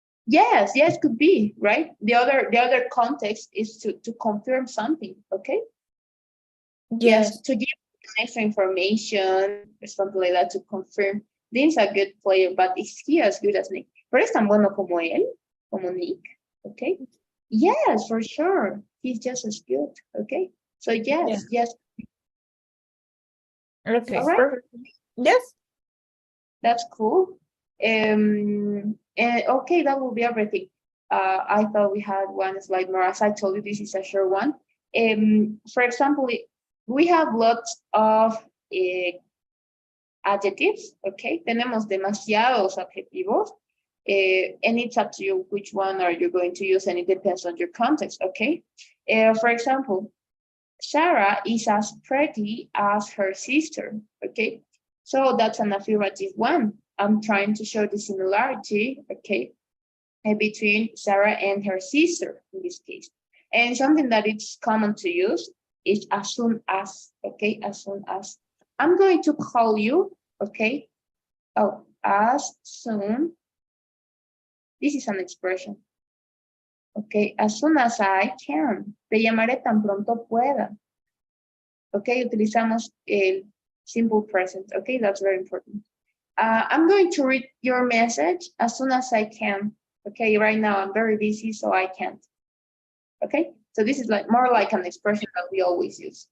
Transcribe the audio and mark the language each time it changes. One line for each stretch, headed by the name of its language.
English: Yes, could be, right? The other context is to confirm something, okay? Yes, to give extra information or something like that to confirm. Dean's a good player, but is he as good as Nick?
Spanish: Pero es tan bueno como él, como Nick, okay?
English: Yes, for sure. He's just as good, okay? So yes. Okay, All right. perfect. Yes. That's cool. And okay, that will be everything. I thought we had one slide more. As I told you, this is a short one. For example, we have lots of adjectives, okay?
Spanish: Tenemos demasiados adjetivos.
English: And it's up to you which one are you going to use, and it depends on your context, okay? For example, Sarah is as pretty as her sister, okay? So that's an affirmative one. I'm trying to show the similarity, okay, between Sarah and her sister in this case. And something that it's common to use is as soon as, okay, as soon as. I'm going to call you, okay? Oh, as soon. This is an expression. Okay, as soon as I can.
Spanish: Te llamaré tan pronto pueda. Okay, utilizamos el simple present.
English: Okay, that's very important. I'm going to read your message as soon as I can. Okay, right now I'm very busy, so I can't. Okay, so this is like more like an expression that we always use.